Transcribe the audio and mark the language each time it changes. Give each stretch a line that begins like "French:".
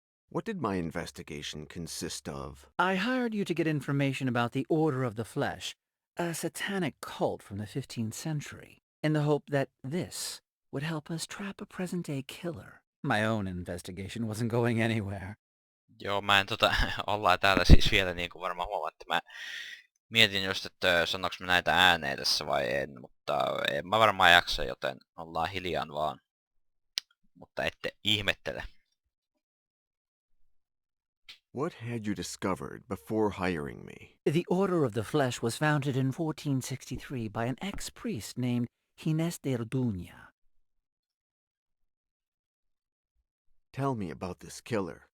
English: What did my investigation consist of? I hired you to get information about the Order of the Flesh, a satanic cult from the 15th century, in the hope that this would help us trap a present-day killer. My own investigation wasn't going anywhere.
Finnish: Joo, mä en ollaan täällä siis vielä niin kuin varmaan huomaatte. Mä mietin just, että sanoks mä näitä ääneen tässä vai en, mutta en mä varmaan jaksa, joten ollaan hiljaan vaan. Mutta ette ihmettele.
English: What had you discovered before hiring me? The Order of the Flesh was founded in 1463 by an ex-priest named Ginés de Orduña. Tell me about this killer.